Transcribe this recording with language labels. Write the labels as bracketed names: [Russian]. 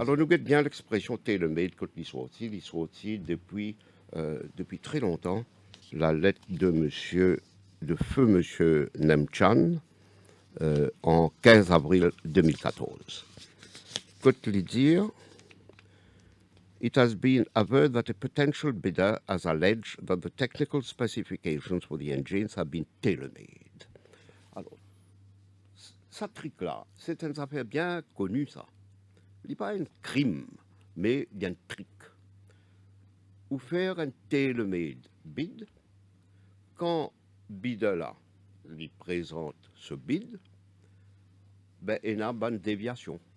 [French] Alors, nous avons bien l'expression tailor-made quand il est sorti depuis très longtemps. La lettre de feu monsieur Nemchan en 15 avril 2014. Quand il dit [English] it has been averred that a potential bidder has alleged that the technical specifications for the engines have been tailor-made. [French] Alors, ça trick-là, c'est une affaire bien connue, ça. Il n'y a pas un crime, mais il y a un trick. Ou faire un tailor-made bid, quand bidder-là lui présente ce bid, ben, il y a une déviation.